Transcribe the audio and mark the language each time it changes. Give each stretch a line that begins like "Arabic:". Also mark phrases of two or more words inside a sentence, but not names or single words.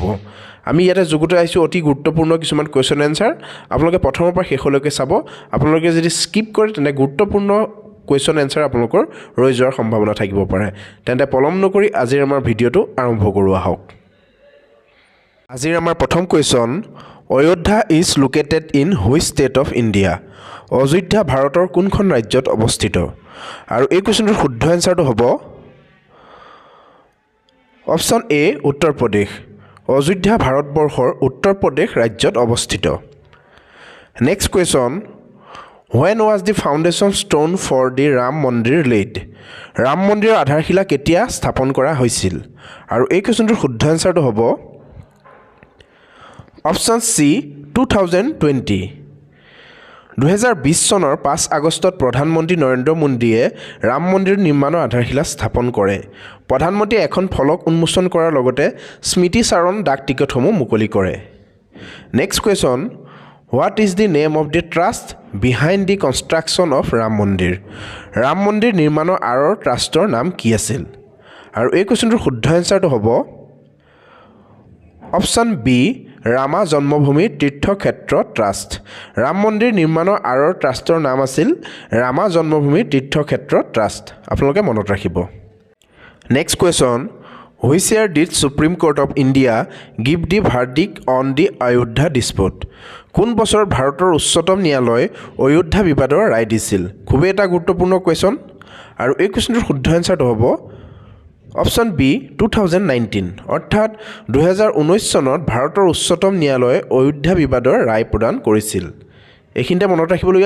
Assamese: আমি ইয়াতে যুগতাই আইছো অতি গুৰুত্বপূৰ্ণ কিছুমান
English: question answer
Assamese: আপোনালোকে প্ৰথমৰ পৰা শেষলৈকে চাব আপোনালোকে যদি স্কিপ কৰে তেনে গুৰুত্বপূৰ্ণ
English: question answer
Assamese: আপোনালোকৰ ৰৈ যোৱাৰ সম্ভাৱনা থাকিব পাৰে তেন্তে পলম নকৰি আজিৰ আমাৰ ভিডিঅ'টো আৰম্ভ কৰো আহক আজিৰ আমাৰ প্ৰথম কোৱেশ্চন
English: Ayodhya is located in which state of India
Assamese: অযোধ্যা ভাৰতৰ কোনখন ৰাজ্যত অৱস্থিত আৰু এই কোৱেশ্চনটোৰ শুদ্ধ এনসাৰটো হ'ব
English: option A
Assamese: উত্তৰ প্ৰদেশ অযোধ্যা ভাৰতবৰ্ষৰ উত্তৰ প্ৰদেশ ৰাজ্যত অৱস্থিত
English: next question When was the foundation stone for the Ram Mandir laid?
Assamese: ৰাম মন্দিৰৰ আধাৰশিলা কেতিয়া স্থাপন কৰা হৈছিল আৰু এই কোৱেশ্চনটোৰ শুদ্ধ এনসাৰটো হ'ব
English: option C
Assamese: 2020 2020 চনৰ 5 আগষ্টত প্ৰধানমন্ত্ৰী নৰেন্দ্ৰ মোদীয়ে ৰাম মন্দিৰ নিৰ্মাণৰ আধাৰশিলা স্থাপন কৰে প্ৰধানমন্ত্ৰীয়ে এখন ফলক উন্মোচন কৰাৰ লগতে স্মৃতি চাৰণ ডাক টিকটসমূহ মুকলি কৰে
English: next question What is the name of the trust behind the construction of Ram Mandir?
Assamese: ৰাম মন্দিৰ নিৰ্মাণৰ আঁৰৰ ট্ৰাষ্টৰ নাম কি আছিল আৰু এই কোৱেশ্চনটোৰ শুদ্ধ এনসাৰটো হ'ব
English: option B
Assamese: ৰামা জন্মভূমি তীৰ্থক্ষেত্ৰ ট্ৰাষ্ট ৰাম মন্দিৰ নিৰ্মাণৰ আঁৰৰ ট্ৰাষ্টৰ নাম আছিল ৰামা জন্মভূমি তীৰ্থক্ষেত্ৰ ট্ৰাষ্ট আপোনালোকে মনত ৰাখিব
English: next question Which year did Supreme Court of India give the verdict on the Ayodhya dispute?
Assamese: কোন বছৰত ভাৰতৰ উচ্চতম ন্যায়ালয় অযোধ্যা বিবাদৰ ৰায় দিছিল খুবেই এটা গুৰুত্বপূৰ্ণ কোৱেশ্চন আৰু এই কোৱেশ্চনটোৰ শুদ্ধ এনসাৰটো হ'ব
English: option B
Assamese: 2019 অৰ্থাৎ 2019 চনত ভাৰতৰ উচ্চতম ন্যায়ালয়ে অযোধ্যা বিবাদৰ ৰায় প্ৰদান কৰিছিল এইখিনিতে মনত ৰাখিবলগীয়া